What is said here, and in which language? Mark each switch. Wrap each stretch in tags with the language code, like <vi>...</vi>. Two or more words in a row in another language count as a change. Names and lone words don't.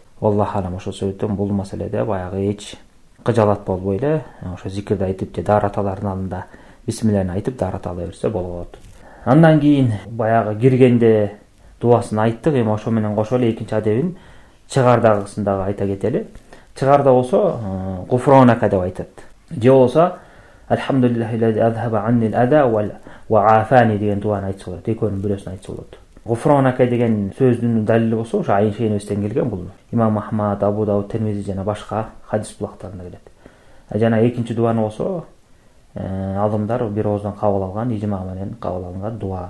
<ar>الله أعلم,</ar> <ky>ошол себептен бул маселеде баягы эч кыжалат болбой эле ошо зикирди айтып же даараталардын алдында бисмилланы айтып даарата ала берсе болот. Андан кийин баягы киргенде дуасын айттык. Эми ошо менен кошо эле экинчи адебин чыгардагысын дагы айта кетели. Чыгарда болсо гуфронака деп айтат. Же болсо</ky> <ar>الحمد لله أذهب عني الأذى وعافاني</ar> <ky>деген дуаны айтса болот. Экөөнүн бирөөсүн айтса болот. Гуфронака деген сөздүн далили болсо ошо Айша энебизден келген. Бул Имам Ахмад, Абу Дауд, Термизи жана башка хадис булактарында келет. Жана экинчи дуаны болсо алымдар бир ооздан кабыл алган, ижма менен кабыл алынган дуа.</ky>